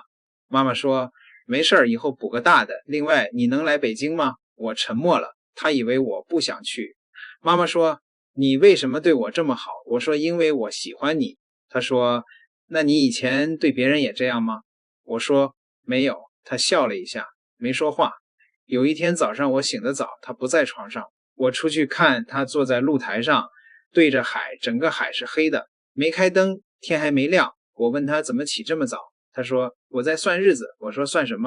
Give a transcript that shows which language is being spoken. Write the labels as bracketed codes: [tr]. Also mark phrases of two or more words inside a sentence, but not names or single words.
[zh] 媽媽說沒事兒，以後補個大的。另外你能來北京嗎？我沉默了，她以為我不想去。媽媽說你為什麼對我這麼好？我說因為我喜歡你。她說那你以前對別人也這樣嗎？我說沒有。她笑了一下，沒說話。有一天早上我醒得早，她不在床上，我出去看她坐在露台上，對着海，整個海是黑的，沒開燈，天還沒亮。我問她怎麼起這麼早？她說我在算日子。我說算什麼？